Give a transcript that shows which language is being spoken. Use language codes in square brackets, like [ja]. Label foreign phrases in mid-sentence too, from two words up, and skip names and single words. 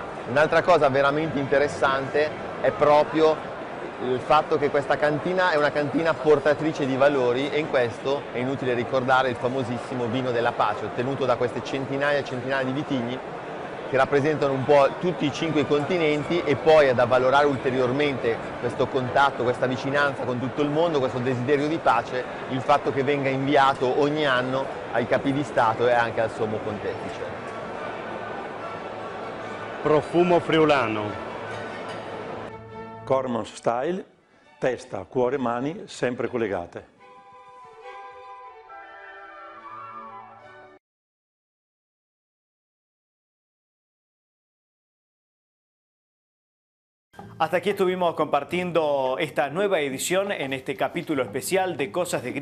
[it] Un'altra cosa veramente interessante è proprio il fatto che questa cantina è una cantina portatrice di valori, e in questo è inutile ricordare il famosissimo vino della pace, ottenuto da queste centinaia e centinaia di vitigni che rappresentano un po' tutti i 5 continenti, e poi è da valorare ulteriormente questo contatto, questa vicinanza con tutto il mondo, questo desiderio di pace, il fatto che venga inviato ogni anno ai capi di Stato e anche al Sommo Pontefice. Profumo friulano. Cormons Style, testa, cuore, mani sempre collegate. [es] Hasta aquí estuvimos compartiendo esta nueva edición en este capítulo especial de Cosas de